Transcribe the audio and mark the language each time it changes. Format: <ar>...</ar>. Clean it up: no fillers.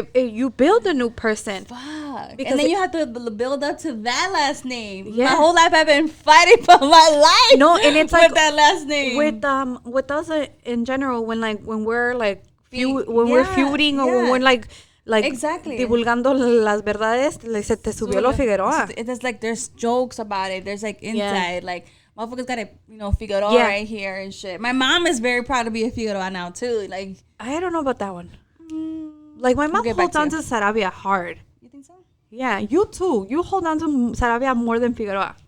<en>You build a new person. Fuck. Because and then you have to build up to that last name. Yeah. My whole life I've been fighting for my life. No, and it's with like that last name. With us in general, when we're like we're feuding or when we're like exactly</en> <es>divulgando las verdades, like se te subió lo Figueroa.</es> <en>It's like there's jokes about it. There's like inside like motherfuckers got a Figueroa right here and shit. My mom is very proud to be a Figueroa now too. Like I don't know about that one. Like my mom holds on to Sarabia hard. You think so? Yeah, you too. You hold on to Sarabia more than Figueroa.</en>